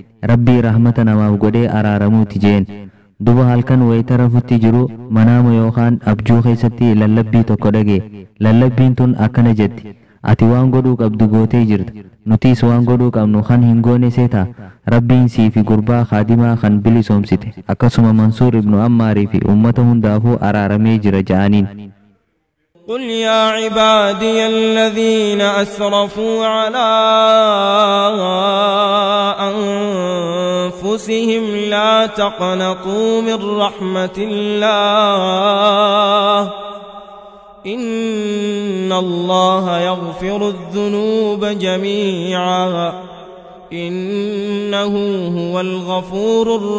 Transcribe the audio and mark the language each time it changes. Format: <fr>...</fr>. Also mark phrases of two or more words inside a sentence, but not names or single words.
<om>Rabbii rahmata namaaf godhee araaramuuti jeen. Duba halkan wayita rafutti jiru manaama yookaan abjuu keessatti lallabbii tokko dhagee. Lallabbiin tun akkana jetti. Ati waan godhuu qabdu gootee jirta. Nutis waan godhuu qabnu kan hin goone seetaa. Rabbiin sii fi gurbaa khaadimaa kan bilisoomsite. Akkasuma Mansuur ibnu Ammaarii fi uummata hundaafuu araaramee jira ja'aniin.</om> <ar>قل يا عبادي الذين أسرفوا على أنفسهم لا تقنطوا من رحمة الله إن الله يغفر الذنوب جميعا إنه هو الغفور</ar>